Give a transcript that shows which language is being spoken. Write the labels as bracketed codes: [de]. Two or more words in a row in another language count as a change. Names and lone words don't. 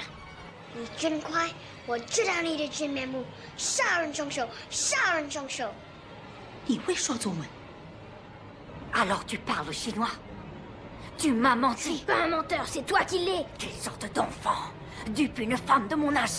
[zh] 你真乖，我知道你的真面目，杀人凶手，杀人凶手！你会说中文 [fr] Alors tu parles chinois? Tu m'as menti. C'est pas un menteur, c'est toi qui l'es! Quelle sorte d'enfant dupe une femme de mon âge?